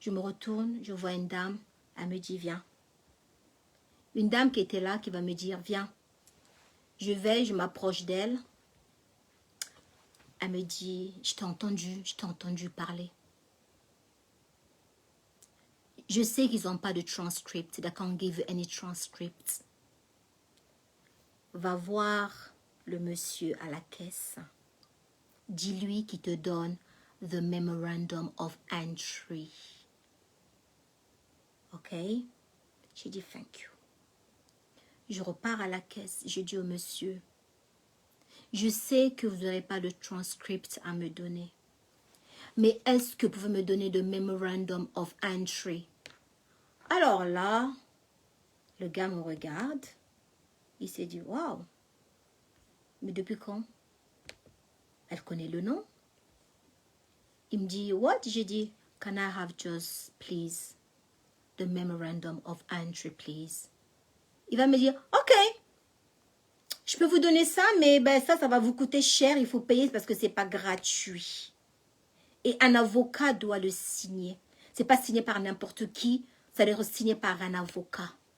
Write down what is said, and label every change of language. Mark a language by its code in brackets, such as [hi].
[fr] Je me retourne, je vois une dame, elle me dit « Viens ». Une dame qui était là, qui va me dire « Viens ». Je vais, je m'approche d'elle. Elle me dit « Je t'ai entendu parler ». Je sais qu'ils n'ont pas de transcript. [en] They can't give you any transcript. [fr] Va voir le monsieur à la caisse. Dis-lui qu'il te donne the memorandum of entry. Ok? J'ai dit [en] thank you. [fr] Je repars à la caisse. Je dis au monsieur, je sais que vous n'aurez pas de transcript à me donner. Mais est-ce que vous pouvez me donner de memorandum of entry? Alors là, le gars me regarde. Il s'est dit, waouh, mais depuis quand? Elle connaît le nom. Il me dit, [en] what? [fr] J'ai dit, [en] can I have just, please, the memorandum of entry, please? [fr] Il va me dire, ok, je peux vous donner ça, mais ben, ça va vous coûter cher. Il faut payer parce que c'est pas gratuit. Et un avocat doit le signer. C'est pas signé par n'importe qui. Ça doit être signé par un avocat.